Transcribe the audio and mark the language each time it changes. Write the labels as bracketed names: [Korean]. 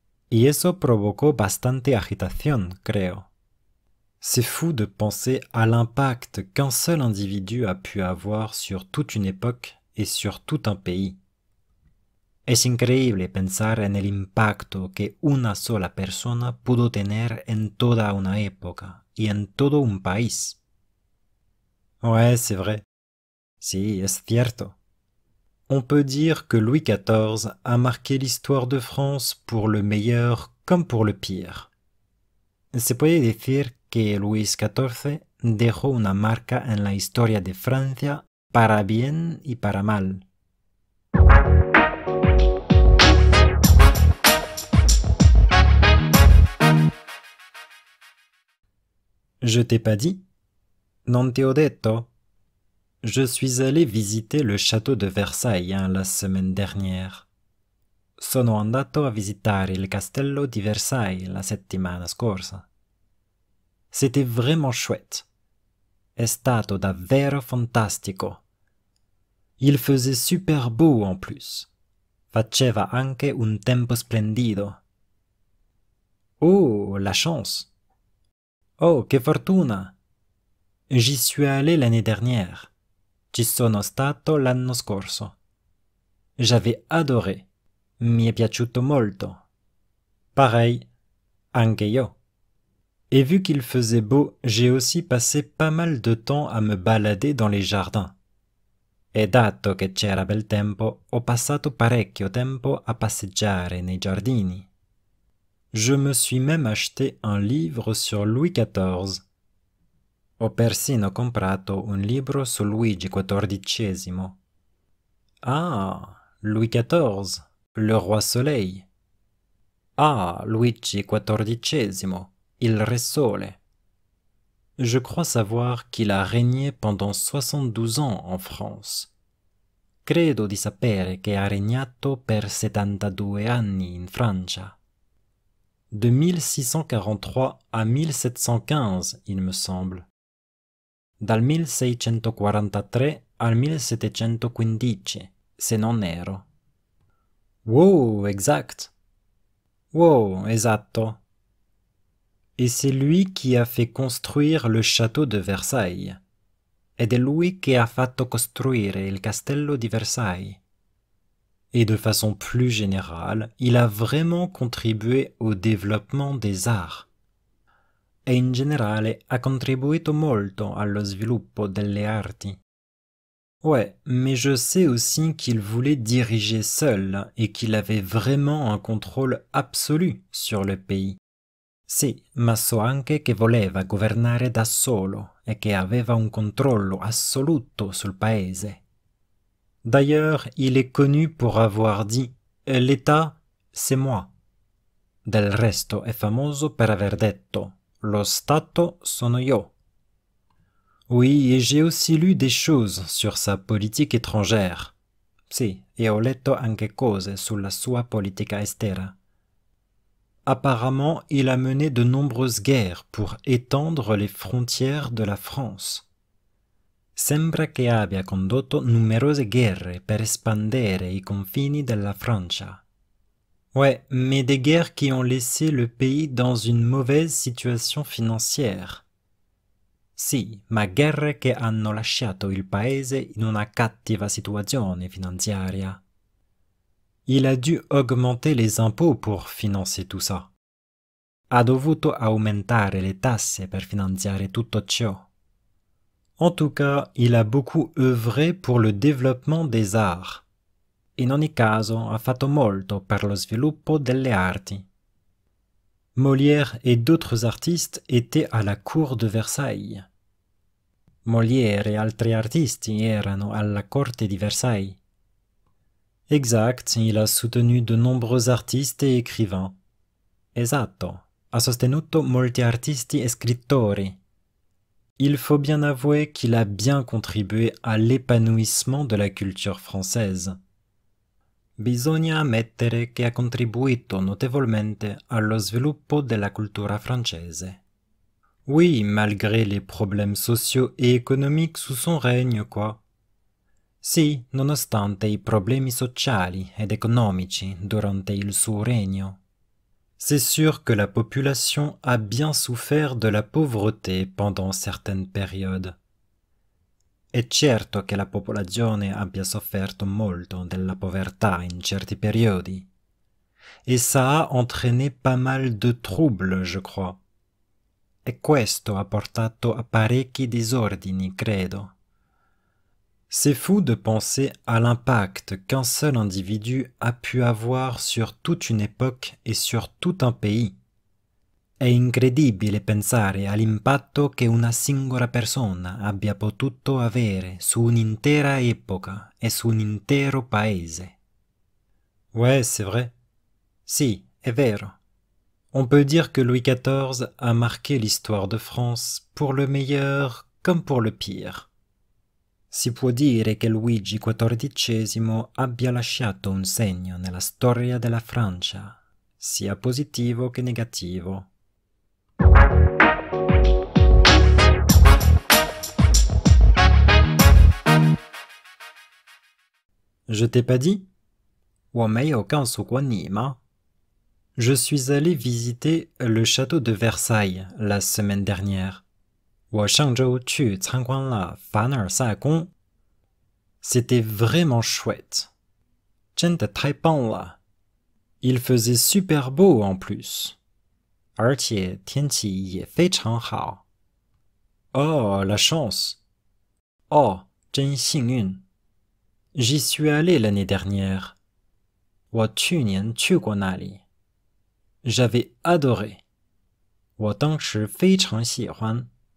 [Spanish] Y eso provocó bastante agitación, creo. [French] C'est fou de penser à l'impact qu'un seul individu a pu avoir sur toute une époque et sur tout un pays. [Spanish] Es increíble pensar en el impacto que una sola persona pudo tener en toda una época y en todo un país. [French] Ouais, c'est vrai. [Spanish] Sí, es cierto. [French] On peut dire que Louis XIV a marqué l'histoire de France pour le meilleur comme pour le pire. [Spanish] Se puede decir que Luis XIV dejó una marca en la historia de Francia para bien y para mal. [French] Je t'ai pas dit? [Italian] Non te ho detto? [French] Je suis allé visiter le château de Versailles la semaine dernière. [Italian] Sono andato a visitare il castello di Versailles la settimana scorsa. [French] C'était vraiment chouette. [Italian] È stato davvero fantastico. [French] Il faisait super beau en plus. [Italian] Faceva anche un tempo splendido. [French] Oh, la chance! [Italian] Oh, che fortuna! [French] J'y suis allé l'année dernière. [Italian] Ci sono stato l'anno scorso. [French] J'avais adoré. [Italian] Mi è piaciuto molto. [French] Pareil, [Italian] anche io. [French] Et vu qu'il faisait beau, j'ai aussi passé pas mal de temps à me balader dans les jardins. [Italian] E dato che c'era bel tempo, ho passato parecchio tempo a passeggiare nei giardini. [French] Je me suis même acheté un livre sur Louis XIV. [Italian] Ho persino comprato un libro su Luigi XIV. [French] Ah, Louis XIV, le roi soleil. [Italian] Ah, Luigi XIV, il re sole. [French] Je crois savoir qu'il a régné pendant 72 ans en France. [Italian] Credo di sapere che ha regnato per 72 anni in Francia. [French] De 1643 à 1715, il me semble. [Italian] Dal 1643 al 1715, se non erro. [French] Wow, exact. [Italian] Wow, esatto. [French] Et c'est lui qui a fait construire le château de Versailles. [Italian] Ed è lui che ha fatto costruire il castello di Versailles. [French] Et de façon plus générale, il a vraiment contribué au développement des arts. [Italian] E in generale ha contribuito molto allo sviluppo delle arti. [French] Ouais, mais je sais aussi qu'il voulait diriger seul et qu'il avait vraiment un contrôle absolu sur le pays. [Italian] Sì, ma so anche che voleva governare da solo e che aveva un controllo assoluto sul paese. [French] D'ailleurs, il est connu pour avoir dit « L'État, c'est moi ». [Italian] Del resto è famoso per aver detto « Lo Stato sono io ». [French] Oui, et j'ai aussi lu des choses sur sa politique étrangère. [Italian] Sì, e ho letto anche cose sulla sua politica estera. [French] Apparemment, il a mené de nombreuses guerres pour étendre les frontières de la France. [Italian] Sembra che abbia condotto numerose guerre per espandere i confini della Francia. [French] Ouais, mais des guerres qui ont laissé le pays dans une mauvaise situation financière. [Italian] Sì, ma guerre che hanno lasciato il paese in una cattiva situazione finanziaria. [French] Il a dû augmenter les impôts pour financer tout ça. [Italian] Ha dovuto aumentare le tasse per finanziare tutto ciò. [French] En tout cas, il a beaucoup œuvré pour le développement des arts. [Italian] In ogni caso, ha fatto molto per lo sviluppo delle arti. [French] Molière et d'autres artistes étaient à la cour de Versailles. [Italian] Molière et altri artisti erano alla corte di Versailles. [French] Exact, il a soutenu de nombreux artistes et écrivains. [Italian] Esatto, ha sostenuto molti artisti e scrittori. [French] Il faut bien avouer qu'il a bien contribué à l'épanouissement de la culture française. [Italian] Bisogna ammettere che ha contribuito notevolmente allo sviluppo della cultura francese. [French] Oui, malgré les problèmes sociaux et économiques sous son règne, quoi. [Italian] Sì, nonostante i problemi sociali ed economici durante il suo regno. [French] C'est sûr que la population a bien souffert de la pauvreté pendant certaines périodes. [Italian] È certo che la popolazione abbia sofferto molto della povertà in certi periodi. [French] Et ça a entraîné pas mal de troubles, je crois. [Italian] E questo ha portato a parecchi disordini, credo. [French] C'est fou de penser à l'impact qu'un seul individu a pu avoir sur toute une époque et sur tout un pays. [Italian] È incredibile pensare all'impatto che una singola persona abbia potuto avere su un'intera epoca e su un intero paese. [French] Ouais, c'est vrai. [Italian] Si, è vero. [French] On peut dire que Louis XIV a marqué l'histoire de France pour le meilleur comme pour le pire. [Italian] Si può dire che Luigi XIV abbia lasciato un segno nella storia della Francia, sia positivo che negativo. [French] Je t'ai pas dit? [Chinese] 我没有告诉过你吗? [French] Je suis allé visiter le château de Versailles la semaine dernière. [Chinese] 我上周去参观了凡尔赛宫. [French] C'était vraiment chouette. [Chinese] 真的太棒了. [French] Il faisait super beau en plus. [Chinese] 而且天气也非常好. [French] Oh, la chance. [Chinese] Oh, 真幸运. [French] J'y suis allé l'année dernière. [Chinese] 我去年去过那里. [French] J'avais adoré. [Chinese] 我当时非常喜欢.